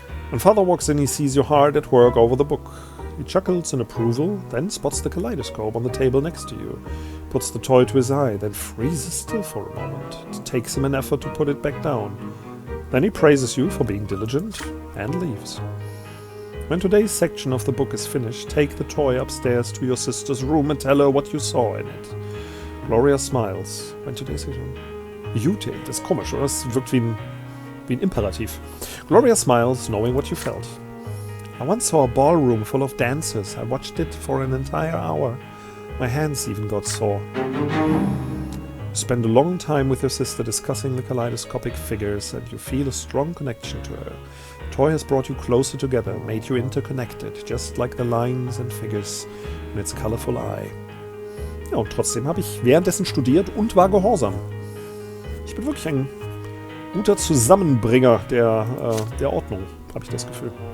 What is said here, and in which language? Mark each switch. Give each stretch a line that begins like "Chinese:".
English: When Father walks in, he sees you hard at work over the book. He chuckles in approval, then spots the kaleidoscope on the table next to you, puts the toy to his eye, then freezes still for a moment. It takes him an effort to put it back down. Then he praises you for being diligent and leaves. When today's section of the book is finished, take the toy upstairs to your sister's room and tell her what you saw in it. Gloria smiles. When today's section... You take,
German: das ist komisch, oder? Das wirkt wie ein Imperativ.
English: Gloria smiles, knowing what you felt. I once saw a ballroom full of dancers. I watched it for an entire hour. My hands even got sore. You spend a long time with your sister discussing the kaleidoscopic figures, and you feel a strong connection to her. The toy has brought you closer together, made you interconnected, just like the lines and figures in its colorful eye.
German: Ja, und trotzdem habe ich währenddessen studiert und war gehorsam. Ich bin wirklich ein guter Zusammenbringer der Ordnung, habe ich das Gefühl.